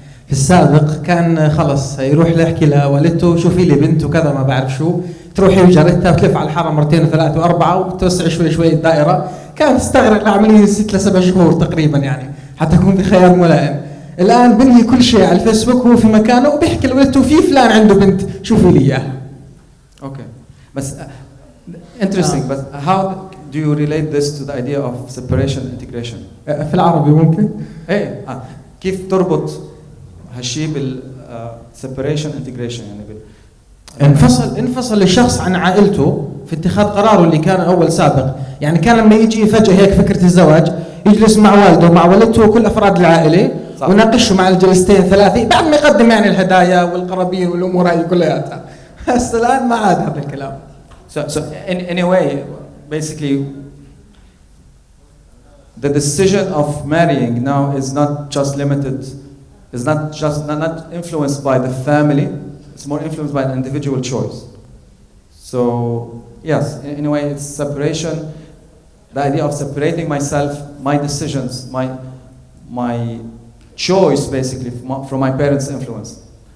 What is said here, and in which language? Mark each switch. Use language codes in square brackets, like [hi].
[ar] في السابق كان خلص يروح يحكي لوالدته شوفي لي بنت وكذا ما بعرف شو، تروحي وجارتها وتلف على الحارة مرتين وثلاث وأربعة وتوسع شوي الدائرة. كانت تستغرق العملية 6 ل7 شهور تقريبا يعني حتى يكون بخيار ملائم. الآن بنهي كل شيء على الفيسبوك وهو في مكانه وبيحكي لوالدته في فلان عنده بنت شوفي لي إياها. [en] Okay, but interesting. But how do you relate this to the idea of separation integration? [ar] في العربي ممكن؟ إيه كيف تربط هالشيء بال separation integration يعني انفصل الشخص عن عائلته في اتخاذ قراره اللي كان أول سابق. يعني كان لما يجي فجأة هيك فكرة الزواج يجلس مع والده ومع والدته وكل أفراد العائلة وناقشه مع الجلستين 3 بعد ما يقدم يعني الهدايا والقرابين والأمور هاي كلها. بس الآن ما عاد هذا الكلام. [en] So in a way, basically, the decision of marrying now is not just limited, is not influenced by the family, it's more influenced by an individual choice. So, yes, in a way it's separation, the idea of separating myself, my decisions, my choice basically from my parents' influence.